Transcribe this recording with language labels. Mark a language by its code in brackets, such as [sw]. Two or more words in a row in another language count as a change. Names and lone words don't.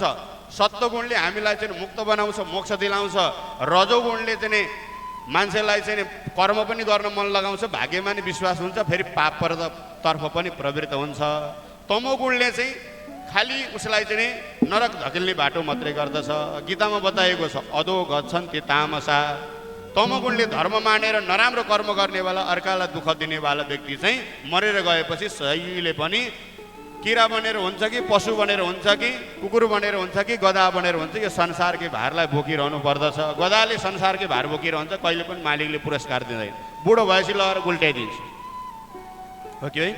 [ne] सत्व गुणले हामीलाई चाहिँ मुक्त बनाउँछ, मोक्ष दिलाउँछ। रजोगुणले चाहिँ मान्छेलाई चाहिँ कर्म पनि गर्न मन लगाउँछ, भाग्यमा नि विश्वास हुन्छ, फेरि पापतर्फ पनि प्रवृत्त हुन्छ। तमोगुणले चाहिँ खालि उसलाई चाहिँ नरक धकेल्ने बाटो मात्रै गर्दछ। गीतामा बताएको छ [sa] अधो गच्छन्ति तामसा। [ne] तमोगुणले धर्म मानेर नराम्रो कर्म गर्नेवाला, अर्कालाई दुःख दिनेवाला व्यक्ति चाहिँ मरेर गएपछि सहीले पनि किरा बनेर हुन्छ कि पशु बनेर हुन्छ कि कुकुर बनेर हुन्छ कि गधा बनेर हुन्छ कि संसारकै भारलाई बोकिरहनु पर्दछ। गधाले संसारकै भार बोकिरहन्छ, कहिले पनि मालिकले पुरस्कार दिँदैन, बुढो भएपछि लगाएर गुल्टाइदिन्छ, हो कि है।